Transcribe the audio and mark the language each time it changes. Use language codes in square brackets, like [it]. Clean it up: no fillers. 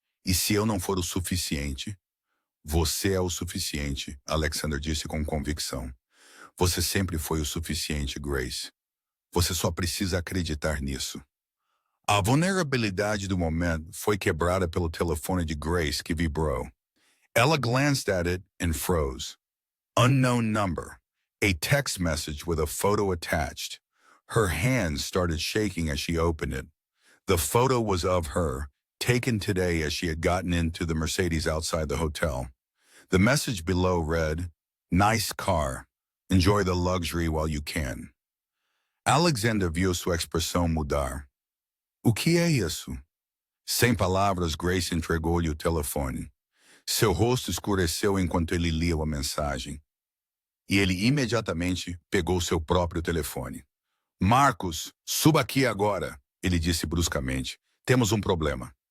[pt] E se eu não for o suficiente? Você é o suficiente, Alexander disse com convicção. Você sempre foi o suficiente, Grace. Você só precisa acreditar nisso. A vulnerabilidade do momento foi quebrada pelo telefone de Grace que vibrou. [en] Ela glanced at it and froze. Unknown number. A text message with a photo attached. Her hands started shaking as she opened it. The photo was of her, taken today as she had gotten into the Mercedes outside the hotel. The message below read, "Nice car. Enjoy the luxury while you can. [pt] Alexander viu sua expressão mudar. O que é isso? Sem palavras, Grace entregou-lhe o telefone. Seu rosto escureceu enquanto ele lia a mensagem. E ele imediatamente pegou seu próprio telefone. Marcos, suba aqui agora, ele disse bruscamente. Temos um problema.